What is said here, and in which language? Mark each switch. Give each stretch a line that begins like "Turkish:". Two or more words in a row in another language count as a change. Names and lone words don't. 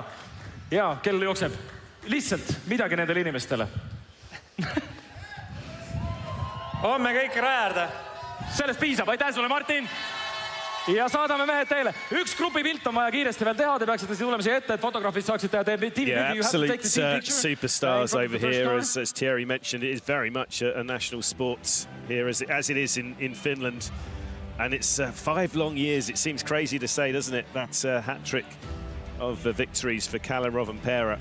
Estonian: Ja, kell jookseb. Lihtsalt midagi nendele inimestele. Homme kõik rajarda. Sellest piisab, aitäh sulle, Martin! Ja saadame mehed teile. Üks grupi pilt on vaja kiiresti veel teha. Te peaksite siia tulema siia ette, et fotograafid saaksid teha.
English: Yeah, absolute superstars over here. As Thierry mentioned, it is very much a national sport here, as it is in Finland. And it's 5 long years. It seems crazy to say, doesn't it? That's a hat-trick of victories for Kalle Rovanperä.